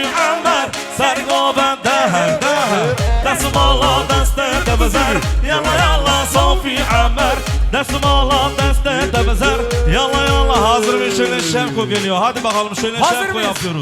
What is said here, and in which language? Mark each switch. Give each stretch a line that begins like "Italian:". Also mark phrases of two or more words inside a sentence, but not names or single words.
Kurdish: Amer, Sergoven dahar dahar, desmala deste de bezer,
Arabic: yalla yalla
Kurdish: Sofi Amer, desmala deste de bezer,
Arabic: yalla yalla.
Turkish: Hazır ve şöyle Şevko geliyor. Hadi bakalım şöyle Hazır Şevko mıyız? yapıyoruz.